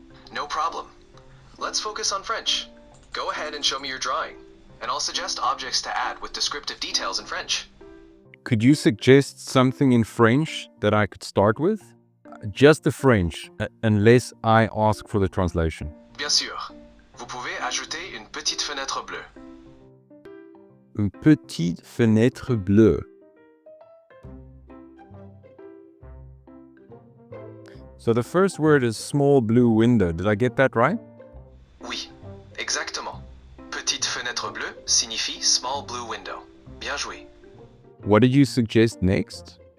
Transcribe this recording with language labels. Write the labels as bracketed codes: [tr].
[en] No problem. Let's focus on French. Go ahead and show me your drawing, and I'll suggest objects to add with descriptive details in French. Could you suggest something in French that I could start with? Just the French, unless I ask for the translation. [fr] Bien sûr. Vous pouvez ajouter une petite fenêtre bleue. Une petite fenêtre bleue. [en] So the first word is small blue window. Did I get that right? [fr] Oui, exactement. Petite fenêtre bleue signifie [en] small blue window. [fr] Bien joué. [en] What did you suggest next?